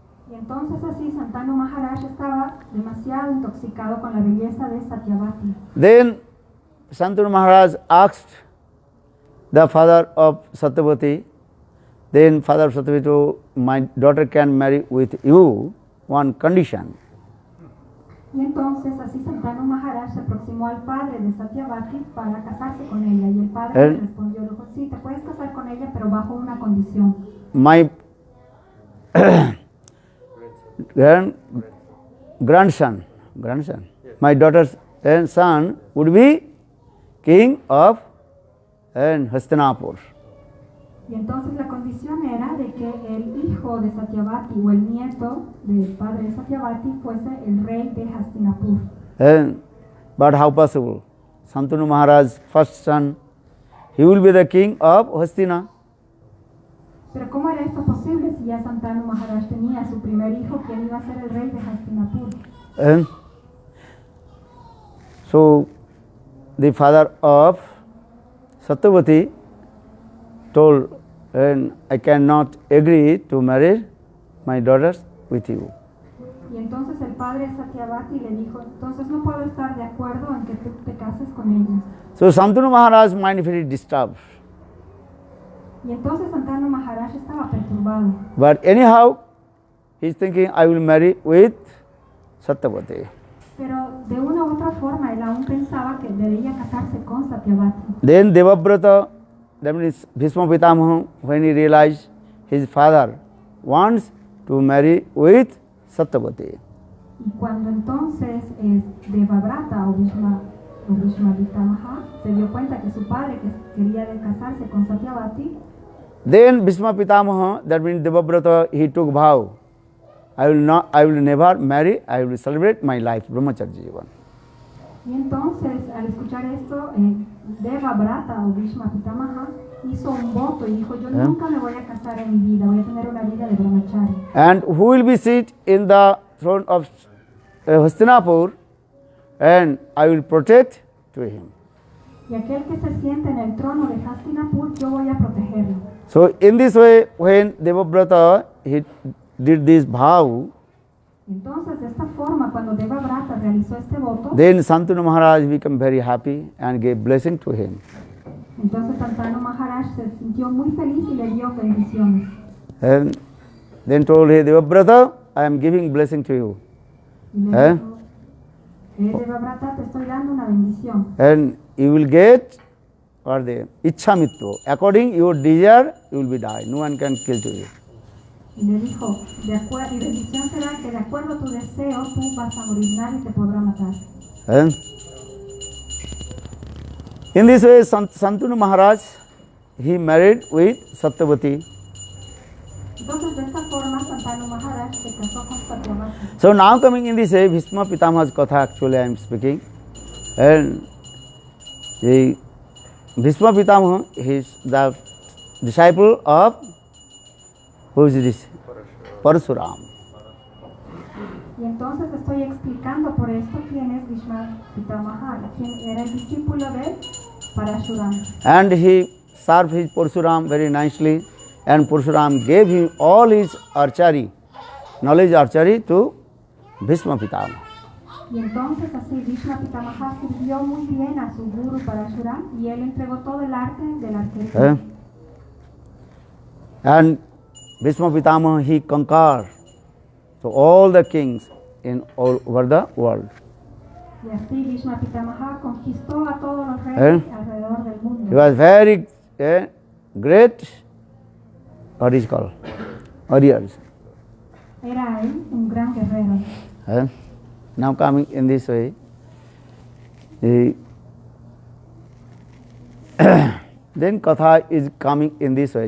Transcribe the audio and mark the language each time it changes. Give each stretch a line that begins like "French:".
Spanish: Y entonces así Santanu Maharaj estaba demasiado intoxicado con la belleza de Satyavati.
English: Then Santanu Maharaj asked the father of Satyavati, then father of Satyavati, my daughter can marry with you, one condition.
Spanish: Y entonces así Santanu Maharaj se aproximó al padre de Satyavati para casarse con ella, y el padre le respondió, dijo, sí, te puedes casar con ella, pero bajo una condición.
English: My grandson, my daughter's son would be king of Hastinapur.
Spanish: Y entonces la condición era de que el hijo de Satyavati o el nieto del padre de Satyavati fuese el rey de Hastinapur.
English: But how possible? Santanu Maharaj's first son, he will be the king of Hastina.
Spanish: Pero ¿cómo era esto posible si ya Santanu Maharaj tenía a su primer hijo, quien iba a ser el rey de Hastinapur?
English: So the father of Satyavati told, I cannot agree to marry my daughters with you.
Spanish: Y entonces el padre de Satyavati le dijo, entonces no puedo estar de acuerdo en que tú te cases con ellos.
English: So Santanu Maharaj's mind very disturbed.
Spanish: Y entonces Santanu Maharaj estaba perturbado.
English: But anyhow, he's thinking, I will marry with Satyavati.
Spanish: Pero de una u otra forma él aún pensaba que debía casarse con Satyavati.
English: Then Devabrata, that means Bhishma Pitamaha, when he realized his father wants to marry with Satyavati.
Spanish: Y cuando entonces Devabrata o Bhishma Pitamaha se dio cuenta que su padre quería casarse con Satyavati,
English: then Bhishma Pitamaha, that means Devabrata, he took vow, I will never marry, I will celebrate my life, Brahmacharya Jivan.
Spanish: Y entonces al escuchar esto, Devabrata o Bhishma Pitamaha hizo un voto y dijo, yo nunca me voy a casar en mi vida, voy a tener una vida de brahmacharya.
English: And who will be seated in the throne of Hastinapur, and I will protect to him.
Spanish: Y aquel que se siente en el trono de Hastinapur, yo voy a protegerlo.
English: So in this way, when Devabrata he did this vow,
Spanish: Entonces, de esta forma, cuando Devabrata realizó este voto,
English: then Santanu Maharaj became very happy and gave blessing to him.
Spanish: entonces Santanu Maharaj se sintió muy feliz y le dio bendiciones.
English: And then told, hey Devabrata, I am giving blessing to you.
Spanish: Y le dijo, Devabrata, te estoy dando una bendición.
English: And you will get or the Ichha Mitto. According your desire, you will be die. No one can kill to you.
Spanish: Y le dijo, mi bendición será que de acuerdo a tu deseo tú vas a morir, nadie te podrá matar.
English: In this way, Santanu Maharaj, he married with Satyavati.
Spanish: Entonces de esta forma Santanu Maharaj se casó con Satyavati.
English: So now coming in this way, Bhishma Pitamaha's Katha actually I am speaking. And the Bhishma Pitamaha, he is the disciple of, who is this? Parasuram.
Spanish: Y entonces estoy explicando por esto quién es Bhishma Pitamaha, quién era el discípulo de Parashuram.
English: And he served his Parasuram very nicely, and Parasuram gave him all his archery, knowledge archery to Bhishma Pitamaha.
Spanish: Y entonces así Bhishma Pitamaha sirvió muy bien a su guru Parashuram y él entregó todo el arte de la arquería.
English: And Bhishma Pitamaha, he conquered so all the kings in all over the world.
Spanish: Y así Bhishma Pitamaha conquistó a todos los reyes alrededor del mundo.
English: He was very great, what is called, warriors.
Spanish: Era él un gran guerrero.
English: Now coming in this way, then Katha is coming in this way.